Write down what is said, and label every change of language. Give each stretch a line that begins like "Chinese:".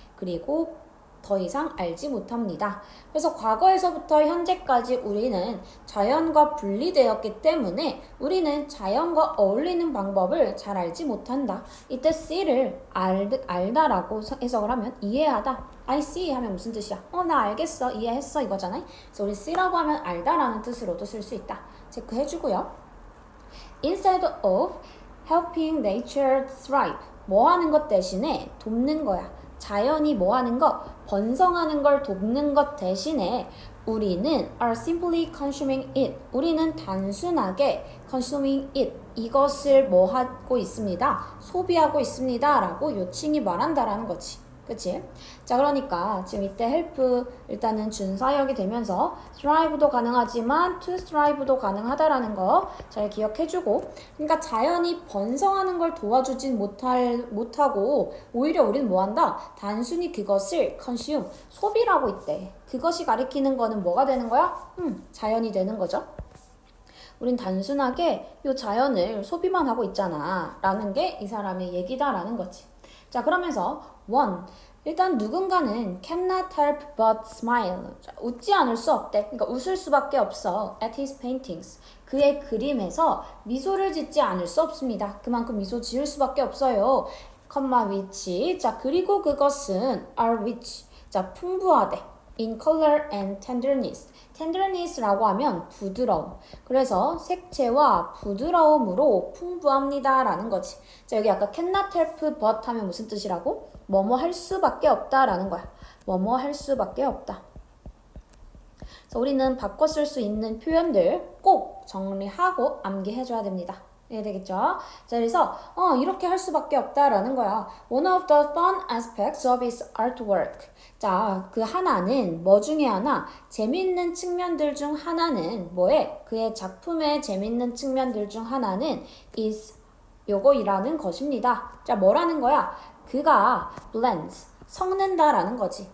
Korean: 그리고 더 이상 알지 못합니다. 그래서 과거에서부터 현재까지 우리는 자연과 분리되었기 때문에 우리는 자연과 어울리는 방법을 잘 알지 못한다. 이때 see를 알다라고 해석을 하면 이해하다.
English: I see
Korean: 하면 무슨 뜻이야? 나 알겠어. 이해했어. 이거잖아요. 그래서 우리 see라고 하면 알다라는 뜻으로도 쓸 수 있다. 체크해주고요.
English: Instead of helping nature thrive.
Korean: 뭐 하는 것 대신에 돕는 거야. 자연이 뭐 하는 거? 번성하는 걸 돕는 것 대신에 우리는
English: are simply consuming it.
Korean: 우리는 단순하게
English: consuming it.
Korean: 이것을 뭐 하고 있습니다? 소비하고 있습니다. 라고 요칭이 말한다라는 거지. 그치? 자, 그러니까 지금 이때 help 일단은 준사역이 되면서 thrive도 가능하지만 to thrive도 가능하다라는 거 잘 기억해주고, 그러니까 자연이 번성하는 걸 도와주진 못하고 오히려 우리는 뭐 한다? 단순히 그것을 consume, 소비를 있대. 그것이 가리키는 거는 뭐가 되는 거야? 자연이 되는 거죠. 우린 단순하게 이 자연을 소비만 하고 있잖아 라는 게 이 사람의 얘기다라는 거지. 자, 그러면서 one, 일단 누군가는
English: cannot help but smile.
Korean: 자, 웃지 않을 수 없대. 그러니까 웃을 수밖에 없어.
English: At his paintings.
Korean: 그의 그림에서 미소를 짓지 않을 수 없습니다. 그만큼 미소 지을 수밖에 없어요. 컴마 which. 자, 그리고 그것은
English: are rich.
Korean: 자, 풍부하대.
English: in color and tenderness.
Korean: tenderness라고 하면 부드러움. 그래서 색채와 부드러움으로 풍부합니다 라는 거지. 자, 여기 아까 cannot help but 하면 무슨 뜻이라고? 뭐뭐 할 수밖에 없다 라는 거야. 뭐뭐 할 수밖에 없다. 그래서 우리는 바꿔 쓸 수 있는 표현들 꼭 정리하고 암기해줘야 됩니다. 되겠죠? 자, 그래서 이렇게 할 수밖에 없다라는 거야.
English: One of the fun aspects of his artwork.
Korean: 자, 그 하나는 뭐 중에 하나? 재밌는 측면들 중 하나는 뭐에? 그의 작품의 재밌는 측면들 중 하나는 is 요거이라는 것입니다. 자, 뭐라는 거야? 그가 blends 섞는다라는 거지.